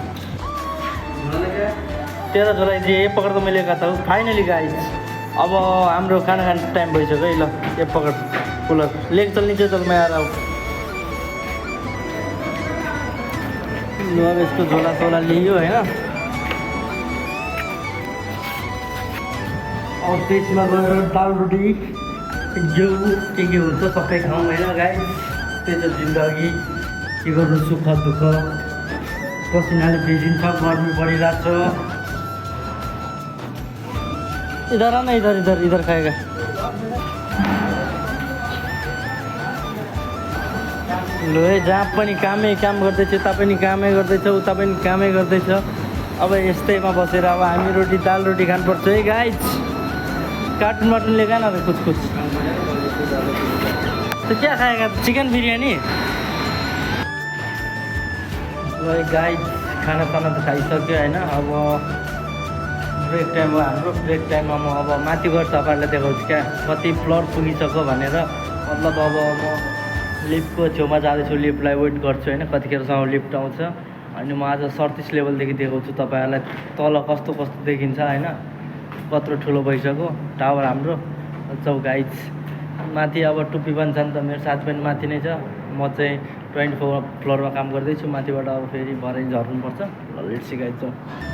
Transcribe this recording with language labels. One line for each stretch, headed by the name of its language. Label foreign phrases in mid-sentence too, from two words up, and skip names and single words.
Nepali: 13 जुलाई चाहिँ
Hindi: ये पकड
Nepali: त मैले लिएको था फाइनली गाइस अब हाम्रो खाना खाने टाइम भइसक्यो है ल
Hindi: ये पकड कुलर लेक चल नीचे चल मैं आ रहा हूँ
Nepali: अब यसको झोला सोला लियो होइन अब त्यसमा गएर दाल रोटी घिउ के हुन्छ सबै खाउँ होइन गाई त्यही त जिन्दगी के गर्नु सुख दुःख पसिनाले भिजिन्छ गर्मी परिरहेको छ
Hindi: इधर न इधर खाएगा लो
Nepali: जहाँ पनि कामै काम गर्दैछ यता पनि कामै गर्दैछ उता पनि कामै गर्दैछ अब यस्तैमा बसेर अब हामी दाल रोटी खानुपर्छ है गाइज
Hindi: कार्टून वार्टून लेगा ना कुछ तो क्या खाएगा चिकन बिरयानी
Nepali: गाइस खाना तो खाइसक्यो होइन अब
English: break time
Nepali: हो हाम्रो ब्रेक टाइममा म अब माथि गएर तपाईँहरूलाई देखाउँछु क्या कति फ्लोर पुगिसक्यो भनेर मतलब अब म लिफ्टको छेउमा जाँदैछु लिफ्टलाई वेट गर्छु होइन कतिखेरसम्म लिफ्ट आउँछ अनि म आज 37 लेभलदेखि देखाउँछु तपाईँहरूलाई तल कस्तो देखिन्छ होइन कत्रो ठुलो भइसक्यो टावर हाम्रो जाउँ गाइज माथि अब टुप्पी पनि छ नि त मेरो साथी पनि माथि नै छ म चाहिँ 24 फ्लोरमा काम गर्दैछु माथिबाट अब फेरि भरै झर्नुपर्छ ल
English: let's see guys
Nepali: जाउँ